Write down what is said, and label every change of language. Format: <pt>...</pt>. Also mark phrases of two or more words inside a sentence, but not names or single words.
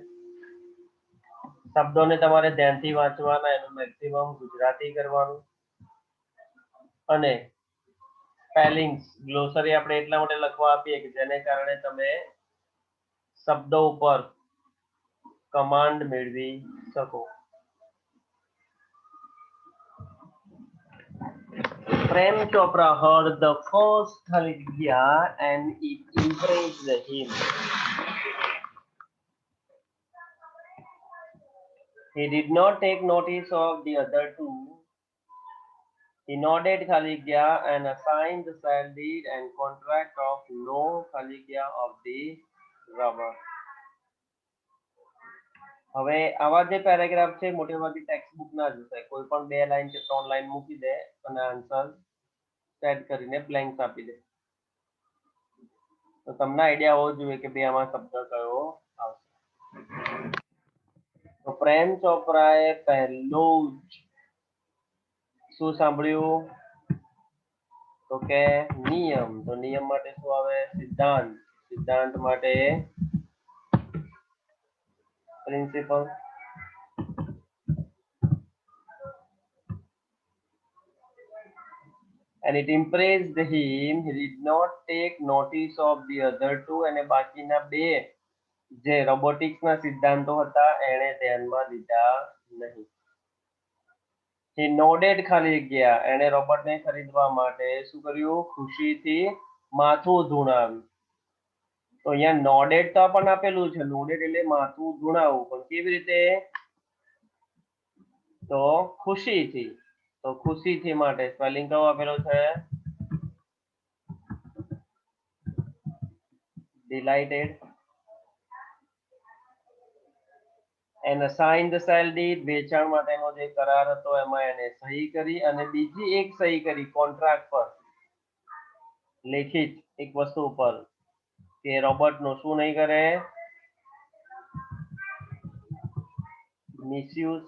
<gu>શબ્દોને તમારે ધ્યાનથી વાંચવાના, એનું મેક્સિમમ ગુજરાતી કરવાનું અને</gu> <en>spellings glossary</en> <gu>આપણે એટલા માટે લખવા આપીએ કે જેને કારણે તમે શબ્દો ઉપર કમાન્ડ મેળવી શકો.</gu> <en>Prem Chopra heard the first Khaligya and it impressed him. He did not take notice of the other two. He nodded Khaligya and assigned the salary and contract of no Khaligya of the robber.</en> <gu>હવે આવા જે પેરેગ્રાફ છે મોટે ભાગે ટેક્સ્ટ બુક ના જ હશે. કોઈ પણ 2 લાઈન કે 3 લાઈન મૂકી દે અને</gu> <en>answer set</en> <gu>કરીને બ્લેન્ક્સ આપી દે. તો તમને આઈડિયા હોવો જોઈએ કે ભાઈ આમાં શબ્દ કયો આવશે. તો પ્રેમ ચોપરાએ પહેલું જ શું સાંભળ્યું તો કે નિયમ. તો નિયમ માટે શું આવે સિદ્ધાંત. સિદ્ધાંત માટે પ્રિન્સિપલ.</gu> <en>and it impressed him. He did not take notice of the other two.</en> <gu>અને બાકીના બે જે રોબોટિક્સના સિદ્ધાંતો હતા એણે ધ્યાનમાં લીધા નહીં.</gu> <en>he nodded</en> <gu>ખાલી જગ્યા એણે રોબોટને ખરીદવા માટે શું કર્યું? ખુશીથી માથું ધુણાવ્યું. તો અહીંયા નોડેડ તો આપણને આપેલું છે, નોડેડ એટલે માથું ધુણાવવું, પણ કેવી રીતે? તો ખુશીથી. તો ખુશીથી માટે સ્પેલિંગ કયો આપેલો છે? delighted.</gu> <en>and assigned the sale deed,</en> <gu>વેચાણ માટેનો જે કરાર હતો એમાં એને સહી કરી, અને બીજી એક સહી કરી કોન્ટ્રાક્ટ પર, લેખિત એક વસ્તુ પર, કે રોબોટ નું શું નહીં કરે? મિસયુઝ.</gu>